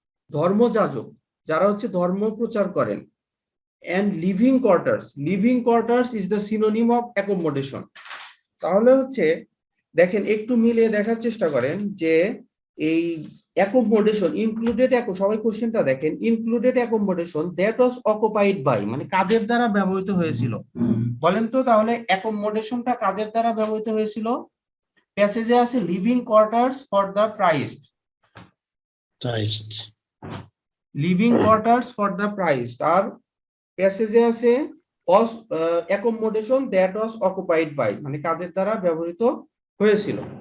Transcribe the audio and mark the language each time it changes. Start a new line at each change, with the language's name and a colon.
Bangla: ধর্মযাজক যারা হচ্ছে ধর্ম প্রচার করেন।
English: and living quarters is the synonym of accommodation।
Bangla: তাহলে হচ্ছে দেখেন একটু মিলিয়ে দেখার চেষ্টা করেন যে এই অ্যাকোমোডেশন ইনক্লুডেড, সবাই কোশ্চেনটা দেখেন,
English: included accommodation that was occupied by
Bangla: মানে কাদের দ্বারা ব্যবহৃত হয়েছিল বলেন তো? তাহলে অ্যাকোমোডেশনটা কাদের দ্বারা ব্যবহৃত হয়েছিল? প্যাসেজে আছে
English: living quarters for the priest,
Bangla: living quarters for the প্রাইস্ট, আর প্যাসেজে আছে
English: accommodation that was occupied by
Bangla: মানে কাদের দ্বারা ব্যবহৃত হয়েছিল।